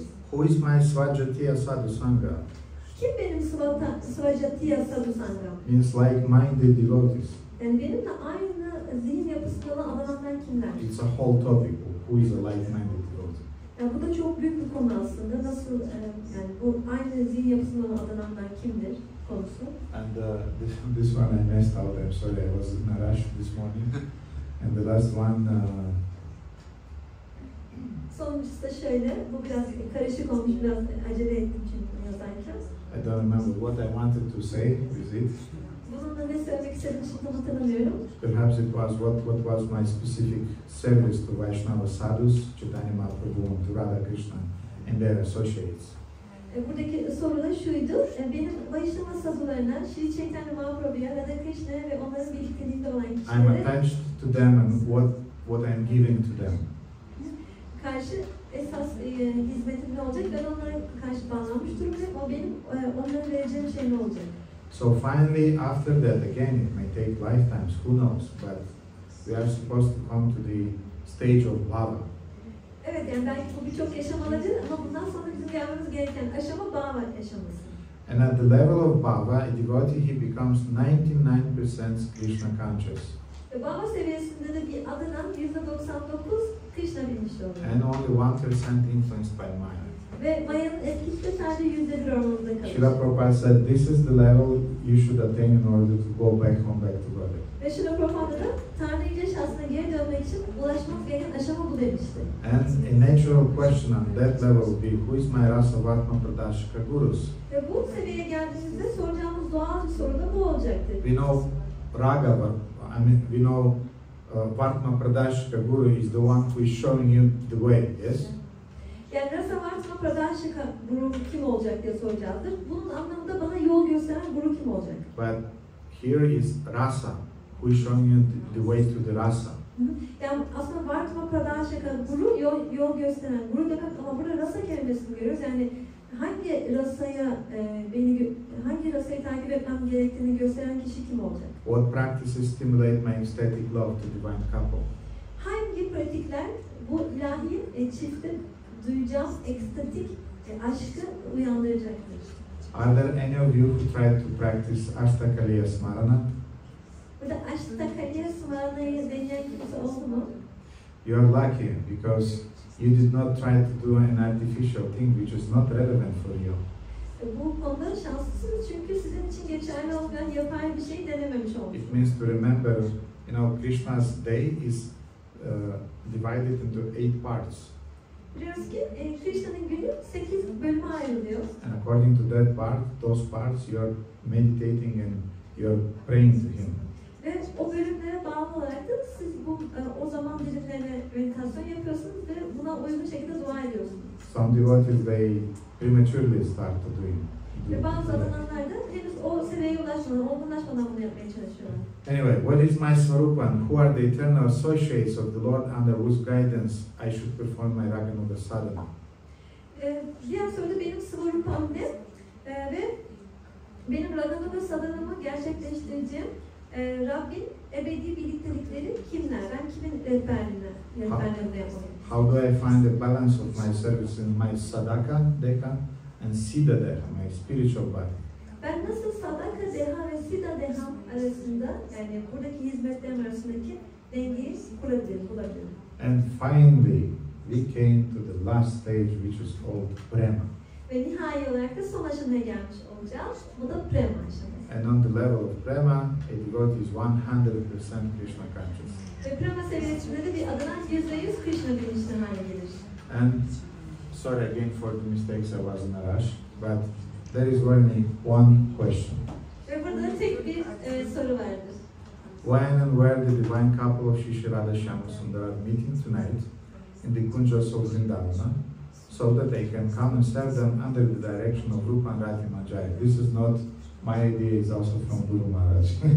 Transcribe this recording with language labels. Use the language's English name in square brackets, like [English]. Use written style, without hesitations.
[English] Who is my Svajatiya Sadhu Sangha? [Turkish] Kim benim Svajatiya Sadhu Sangam? [English] Means like-minded devotees. [Turkish] Yani benimle aynı zihin yapısında olan adamlar kimler? [English] It's a whole topic. Who is a like-minded devotee? [Turkish] Yani bu da çok büyük bir konu aslında. Nasıl yani bu aynı zihin yapısında olan adamlar kimdir konusu. [English] And this one I messed out. I'm sorry, I was in a rush this morning. And the last one. [Turkish] Sonuncusu da şöyle. Bu biraz karışık olmuş. Biraz acele ettim çünkü yazarken. [English] I don't remember what I wanted to say with it. [Turkish] Bununla ne söylemek istediğimi şimdi hatırlamıyorum. [English] Perhaps it was what was my specific service to Vaishnava sadhus, Chaitanya Mahaprabhu, and to Radha Krishna and their associates. [Turkish] Buradaki soru da şuydu. Benim Vaishnava sadhularına, Shri Chaitanya Mahaprabhu'ya, Radha Krishna'ya ve onların birlikteliğinde olan [English] I'm [Turkish] kişilere [English] attached to them and what I'm giving to them. [Turkish] karşı esas hizmetim ne olacak? Ben onlara karşı bağlanmış durumdayım. O benim onlara vereceğim şey ne olacak? [English] So finally, after that, again, it may take lifetimes, who knows, but we are supposed to come to the stage of bhava. [Turkish] Evet, yani belki bu birçok yaşam olabilir ama bundan sonra bizim gelmemiz gereken aşama bhava aşaması. [English] And at the level of bhava, a devotee, he becomes 99% Krishna conscious. [Turkish] Bhava seviyesinde de bir adından %99 Krishna bilinçli oluyor. [English] And only 1% influenced by Maya. [Turkish] Ve Maya'nın etkisi de sadece %1 oranında kalır. [English] Srila Prabhupada said, this is the level you should attain in order to go back home, back to Godhead. [Turkish] Ve Srila Prabhupada da Tanrı Yüce Şahsı'na geri dönmek için ulaşmak gereken aşama bu demişti. [English] And a natural question on that level would be, who is my rasa vartma pradashika gurus? [Turkish] Ve bu seviyeye geldiğimizde soracağımız doğal bir soru da bu olacaktır. [English] We know Raga, we know Vartma Pradashika Guru is the one who is showing you the way, yes? [Turkish] Yani Rasa Vartma Pradashika Guru kim olacak diye soracağızdır. Bunun anlamında bana yol gösteren Guru kim olacak? [English] But here is Rasa, who is showing you the way to the Rasa. [Turkish] Yani aslında Vartma Pradashika Guru yol gösteren Guru demek ama burada Rasa kelimesini görüyoruz. Yani hangi rasayı takip etmem gerektiğini gösteren kişi kim olacak? [English] What practices stimulate my ecstatic love to divine couple? [Turkish] Hangi pratikler bu ilahi çifte duyacağım ekstatik aşkı uyandıracaktır? [English] Are there any of you who try to practice Ashtakaliya Smarana? [Turkish] Burada Ashtakaliya Smarana'yı deneyen kimse oldu mu? [English] You are lucky because you did not try to do an artificial thing which is not relevant for you. [Turkish] Bu konuda şanslısınız çünkü sizin için geçerli olmayan yapay bir şey denememiş oldunuz. [English] It means to remember, Krishna's day is divided into 8 parts. [Turkish] Biliyoruz ki Krishna'nın günü 8 bölüme ayrılıyor. [English] And according to those parts, you are meditating and you are praying to Him. [Turkish] Ve o bölümlere bağlı olarak da siz o zaman dilimlerine meditasyon yapıyorsunuz ve buna uygun şekilde dua ediyorsunuz. [English] Some devotees, they prematurely start to do it. [Turkish] Ve bazı adamlar da henüz o seviyeye ulaşmadan, olgunlaşmadan bunu yapmaya çalışıyorlar. [English] Anyway, what is my Swarupa and who are the eternal associates of the Lord under whose guidance I should perform my Raganuga sadhana? [Turkish] Diğer soruda benim Swarupam ne? Ve benim Raganuga sadhanamı gerçekleştireceğim Rabbin ebedi birliktelikleri kimler? Ben kimin rehberliğinde yapmalıyım? [English] How do I find the balance of my service in my sadaka, deka, and siddha deha, my spiritual body? [Turkish] Ben nasıl sadaka deha ve siddha deha arasında, yani buradaki hizmetlerim arasındaki dengeyi bulabilirim. [English] And finally, we came to the last stage, which is called prema. [Turkish] Ve nihai olarak da son aşamaya gelmiş olacağız. Bu da prema aşaması. [English] And on the level of prema, a devotee is 100% Krishna conscious. [Turkish] Ve prema seviyesinde de bir adanan %100 Krishna bilinçli hale gelir. [English] And sorry again for the mistakes, I was in a rush, but there is only one question. [Turkish] Ve burada tek bir soru vardır. [English] When and where the divine couple of Shri Radha Shyama are meeting tonight in the kunjas of Vrindavana, so that they can come and serve them under the direction of Rupa and Rati Manjari. This is not my idea, it's also from Guru Maharaj.